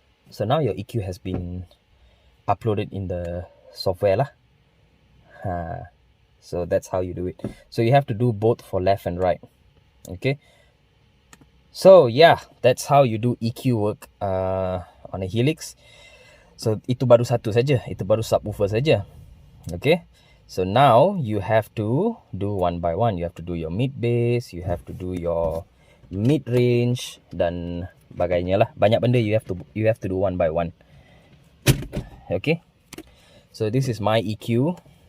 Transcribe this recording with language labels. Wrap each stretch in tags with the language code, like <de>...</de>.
<en>So now your EQ has been uploaded in the software lah. So that's how you do it. So you have to do both for left and right. Okay, so yeah, that's how you do EQ work on a Helix.</en> <ms>So itu baru satu saja, itu baru subwoofer saja.</ms> <en>Okay, so now you have to do one by one. You have to do your mid bass, you have to do your mid range</en> <ms>dan bagainya lah. Banyak benda</ms> <en>you have to do one by one. Okay, so this is my EQ.</en>